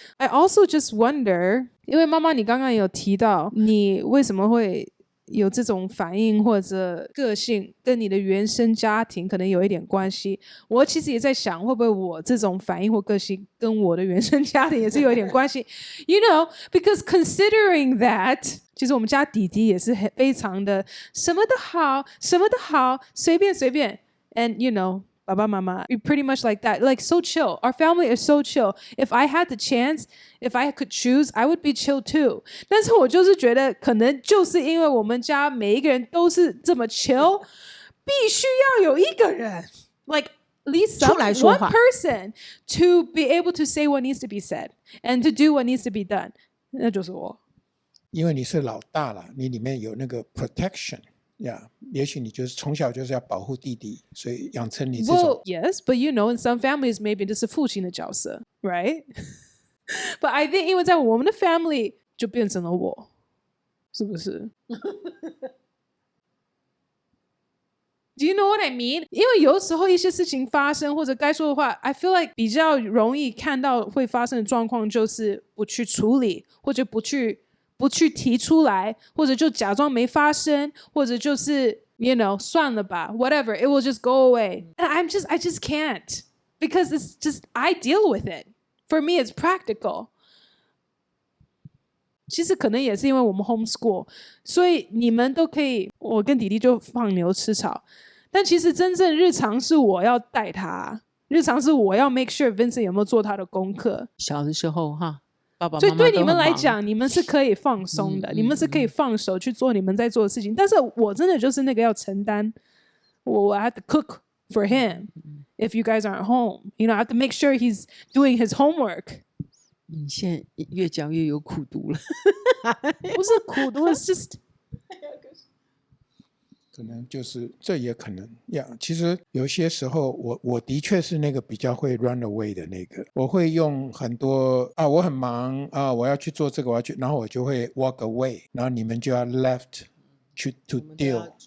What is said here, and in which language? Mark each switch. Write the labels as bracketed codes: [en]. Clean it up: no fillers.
[en] I also just wonder [zh] 因为妈妈你刚刚有提到你为什么会有这种反应或者个性跟你的原生家庭可能有一点关系，我其实也在想会不会我这种反应或个性跟我的原生家庭也是有一点关系。 [en] You know, because considering that [zh] 其实我们家弟弟也是非常的什么都好什么都好随便随便 [en] and you know爸爸妈妈 we pretty much like that, like so chill. Our family is so chill. If I had the chance, if I could choose, I would be chill too. [zh] 但是我就是觉得可能就是因为我们家每一个人都是这么 chill 必须要有一个人 [en] like at least one person to be able to say what needs to be said and to do what needs to be done. [zh] 那就是我。因为你是老大了，你里面有那个 protection 呀、也许你就是从小就是要保护弟弟，所以养成你这种。 [en] Well, yes, but you know, in some families, maybe [zh] 这是父亲的角色 [en] right? But I think [zh] 因为在我们的 family 就变成了我，是不是？ [en] Do you know what I mean? [zh] 因为有时候一些事情发生或者该说的话 I feel like 比较容易看到会发生的状况就是不去处理，或者不去提出来，或者就假装没发生，或者就是 you know 算了吧 [en] whatever, it will just go away. And I just can't because it's just I deal with it. For me it's practical. [zh] 其实可能也是因为我们 homeschool 所以你们都可以我跟弟弟就放牛吃草，但其实真正日常是我要带他，日常是我要 make sure Vincent 有没有做他的功课。小的时候哈，爸爸妈妈所以对你们来都很忙讲你们是可以放松的，你们是可以放手去做你们在做的事情，但是我真的就是那个要承担，我 [en] I have to cook for him if you guys aren't home, you know, I have to make sure he's doing his homework. [zh] 你现在越讲越有苦读了。不是苦读， [en] it's just [zh] 可能就是这也可能呀。其实有些时候我的确是那个比较会 run away 的那个，我会用很多我很忙我要去做这个，我要去，然后我就会 walk away， 然后你们就要 left 去 to deal